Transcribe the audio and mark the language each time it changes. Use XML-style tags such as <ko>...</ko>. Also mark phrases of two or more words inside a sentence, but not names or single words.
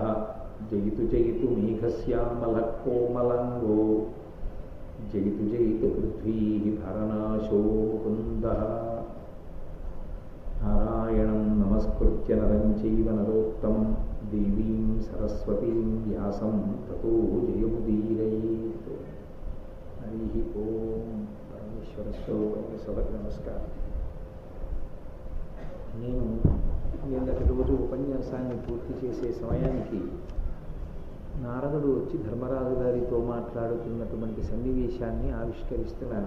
<sa>जयतु जयतु मेघश्यामलः कोमलाङ्गो जयतु जयतु पृथ्वीः भरनाशो मुकुन्दः। नारायणं नमस्कृत्य नरं चैव नरोत्तमं देवीं सरस्वतीं व्यासं ततो जयमुदीरयेत्। हरिः ओं।</sa> <te>సభకు నమస్కారం. నేను నిన్నటి రోజు ఉపన్యాసాన్ని పూర్తి చేసే సమయానికి నారదుడు వచ్చి ధర్మరాజు గారితో మాట్లాడుతున్నటువంటి సన్నివేశాన్ని ఆవిష్కరిస్తున్నాను.</te>